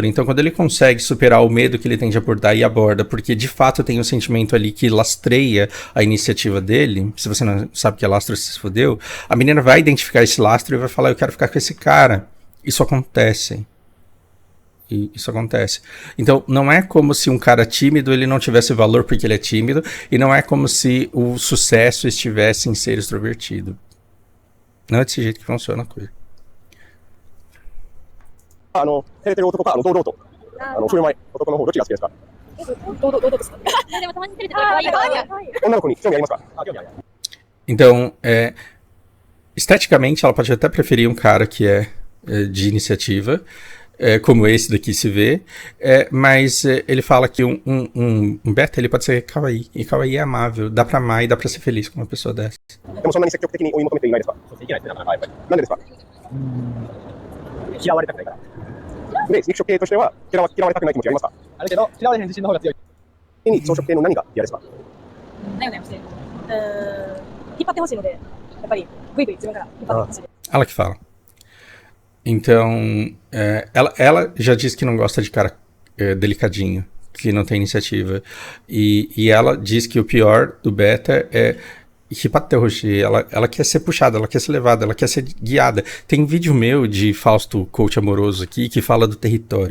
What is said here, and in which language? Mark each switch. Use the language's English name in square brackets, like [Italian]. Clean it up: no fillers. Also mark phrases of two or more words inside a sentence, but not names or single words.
[Portuguese] Então, quando ele consegue superar o medo que ele tem de abordar e aborda, porque de fato tem um sentimento ali que lastreia a iniciativa dele, se você não sabe o que é lastro, você se fodeu, a menina vai identificar esse lastro e vai falar, eu quero ficar com esse cara. Isso acontece. E isso acontece. Então, não é como se um cara tímido ele não tivesse valor porque ele é tímido, e não é como se o sucesso estivesse em ser extrovertido. Não é desse jeito que funciona a coisa. [Japanese] 照れてる男か、堂々と、振る舞い、男の方、どっちが好きですか？堂々とする。でもたまに照れてて可愛いから。女の子に興味ありますか？興味ある。 [Portuguese] Então, esteticamente, ela pode até preferir um cara que é de iniciativa, como esse daqui se vê, mas ele fala que um beta ele pode ser kawaii, e kawaii é amável, dá pra amar e dá pra ser feliz com uma pessoa dessa. [Japanese] でもそんなに積極的に追い求めていないですか？できないですね、なかなかやっぱり。なんでですか？嫌われたくないから。で、肉食系としては嫌われたくない気持ちありますか？あるけど、嫌われへん自信の方が強い。に草食系の何が嫌ですか？なよなよしてる。引っ張ってほしいので、やっぱりグイグイ自分から引っ張ってほしい。 [Portuguese] Ela que fala. Então, ela já disse que não gosta de cara delicadinho, que não tem iniciativa. E ela diz que o pior do beta é hipaterroshi. Ela quer ser puxada, ela quer ser levada, ela quer ser guiada. Tem vídeo meu de Fausto, coach amoroso aqui, que fala do território.